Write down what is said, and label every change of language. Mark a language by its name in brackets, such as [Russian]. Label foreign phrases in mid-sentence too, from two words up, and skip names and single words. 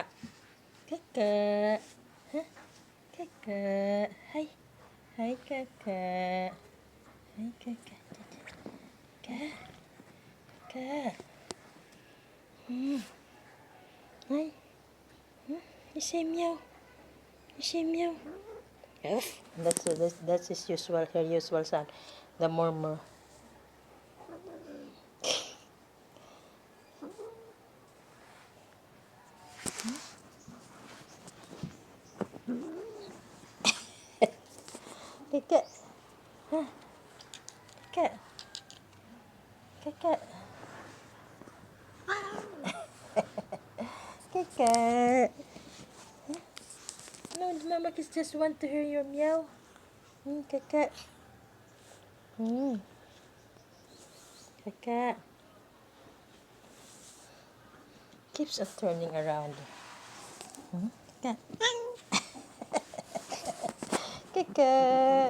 [English] Kakak. Huh? Kakak. Hi. Hi, kakak. Hi, kakak. Kakak. Kakak. Hi. You say meow. You say meow. Yes. That's his usual, her usual sound. The murmur. Kakak. Huh? Kakak. Kakak. Kakak. No, Mama kids just want to hear your meow. Kakak. Kakak. keeps on turning around. Cat. Kika.